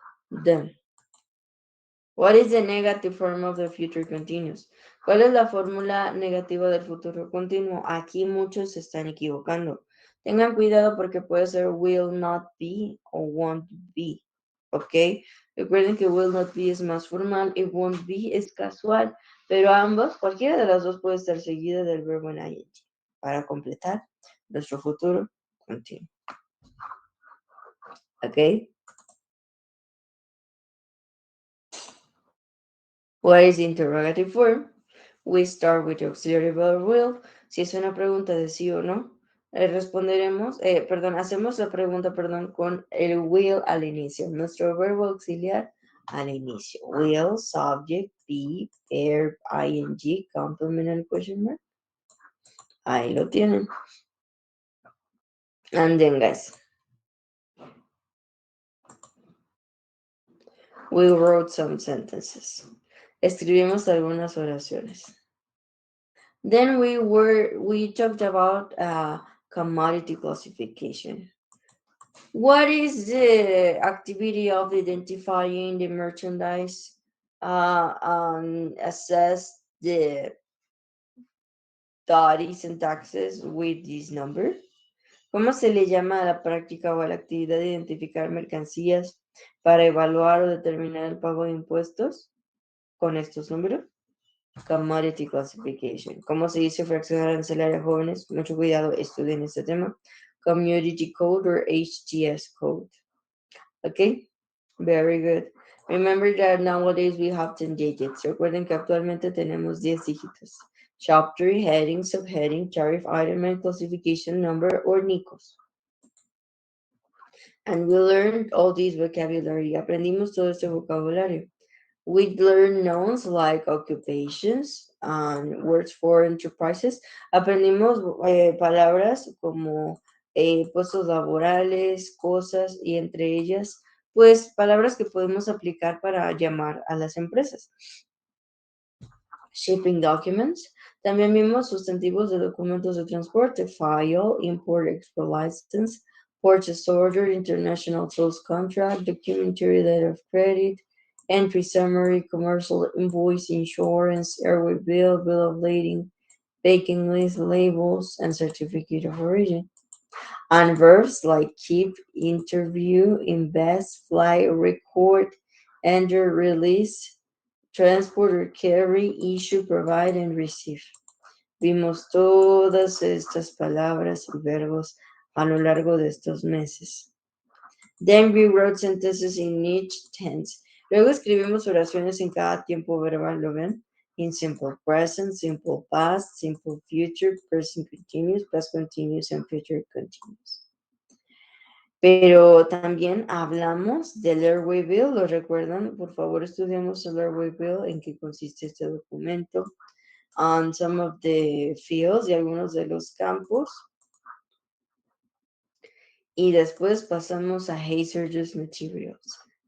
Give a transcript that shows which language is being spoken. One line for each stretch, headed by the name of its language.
English: Then, what is the negative form of the future continuous?
Spanish: ¿Cuál es la fórmula negativa del futuro continuo? Aquí muchos se están equivocando. Tengan cuidado porque puede ser will not be o won't be. ¿Ok? Recuerden que will not be es más formal y won't be es casual, pero ambos, cualquiera de las dos puede estar seguida del verbo en ing para completar nuestro futuro continuo. ¿Ok?
English: What is the interrogative form? We start with the auxiliary verb will.
Spanish: Si es una pregunta de sí o no, hacemos la pregunta, con el will al inicio. Nuestro verbo auxiliar al inicio.
English: Will, subject, be, verb, ing, complement and question mark.
Spanish: Ahí lo tienen.
English: And then, guys, we wrote some sentences.
Spanish: Escribimos algunas oraciones.
English: Then we talked about commodity classification. What is the activity of identifying the merchandise? Assess the studies and taxes with this number?
Spanish: ¿Cómo se le llama a la práctica o a la actividad de identificar mercancías para evaluar o determinar el pago de impuestos con estos números?
English: Commodity classification.
Spanish: ¿Cómo se dice fracción arancelaria, jóvenes? Mucho cuidado, estudien este tema.
English: Community code or HTS code. Okay, very good. Remember that nowadays we have 10 digits.
Spanish: Recuerden que actualmente tenemos 10 dígitos.
English: Chapter, heading, subheading, tariff item, and classification number or NICOS. And we learned all this vocabulary.
Spanish: Aprendimos todo este vocabulario.
English: We learned nouns like occupations and words for enterprises.
Spanish: Aprendimos palabras como puestos laborales, cosas y entre ellas, pues palabras que podemos aplicar para llamar a las empresas.
English: Shipping documents.
Spanish: También vimos sustantivos de documentos de transporte,
English: file, import, export license, purchase order, international sales contract, documentary letter of credit, entry summary, commercial invoice, insurance, airway bill, bill of lading, packing list, labels, and certificate of origin. And verbs like keep, interview, invest, fly, record, enter, release, transport or carry, issue, provide, and receive.
Spanish: Vimos todas estas palabras y verbos a lo largo de estos meses.
English: Then we wrote sentences in each tense.
Spanish: Luego escribimos oraciones en cada tiempo verbal, ¿lo ven?
English: In simple present, simple past, simple future, present continuous, past continuous, and future continuous.
Spanish: Pero también hablamos del Airway Bill, ¿lo recuerdan? Por favor, estudiamos el Airway Bill, en qué consiste este documento,
English: on some of the fields
Spanish: y algunos de los campos. Y después pasamos a hazardous materials.